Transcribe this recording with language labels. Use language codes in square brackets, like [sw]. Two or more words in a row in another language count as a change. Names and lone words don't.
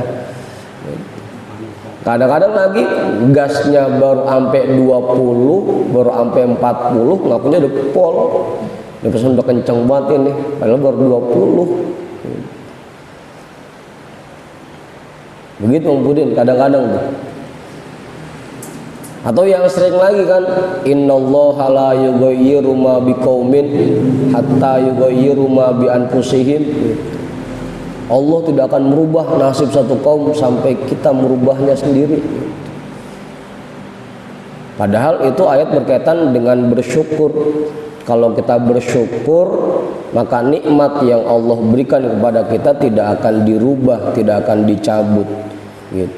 [id] Kadang-kadang lagi gasnya baru sampai 20, baru sampai 40, ngakunya udah pol. Dia pesan udah kenceng banget ini, padahal baru 20. Begitu Om Budin kadang-kadang tuh. Atau yang sering lagi kan, [ar] إن الله لا يغير ما بقوم حتى يغيروا ما بأنفسهم. [id] Allah tidak akan merubah nasib satu kaum sampai kita merubahnya sendiri. Padahal itu ayat berkaitan dengan bersyukur. Kalau kita bersyukur, maka nikmat yang Allah berikan kepada kita tidak akan dirubah, tidak akan dicabut gitu.